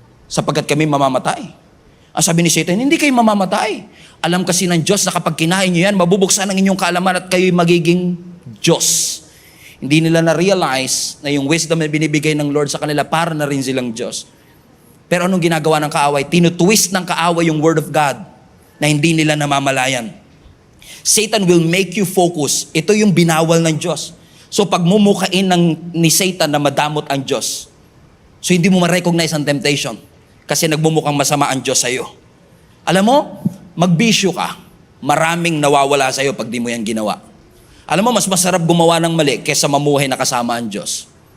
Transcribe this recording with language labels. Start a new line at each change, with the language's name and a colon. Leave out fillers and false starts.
Filipino: Sapagkat kami mamamatay. Ang sabi ni Satan, hindi kayo mamamatay. Alam kasi ng Diyos na kapag kinain niyo yan, mabubuksan ang inyong kaalaman at kayo'y magiging Diyos. Hindi nila na-realize na yung wisdom na binibigay ng Lord sa kanila, para na rin silang Diyos. Pero anong ginagawa ng kaaway? Tinutwist ng kaaway yung Word of God na hindi nila namamalayan.
English: Satan will make you focus.
Filipino: Ito yung binawal ng Diyos. So pag mumukain ni Satan na madamot ang Diyos, so hindi mo ma-recognize ang temptation kasi nagmumukhang masama ang Diyos sa'yo. Alam mo, magbisyo ka, maraming nawawala sa'yo pag di mo yan ginawa. Alam mo, mas masarap gumawa ng mali kaysa mamuhay na kasama ang Diyos.